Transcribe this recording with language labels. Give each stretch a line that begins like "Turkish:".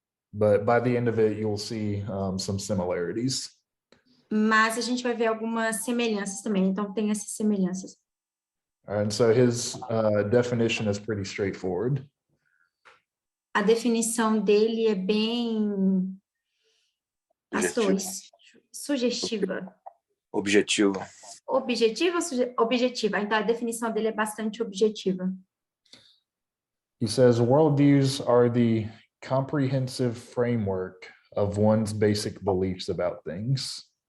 English: But by the end of it, you'll see some similarities.
Portuguese: Mas a gente vai ver algumas semelhanças também, então tem essas semelhanças.
English: And so his definition is pretty straightforward.
Portuguese: A definição dele é bem... Sugestiva. Objetiva. Objetiva ou objetiva? Então, a definição dele é bastante objetiva.
English: He says worldviews are the comprehensive framework of one's basic beliefs about things.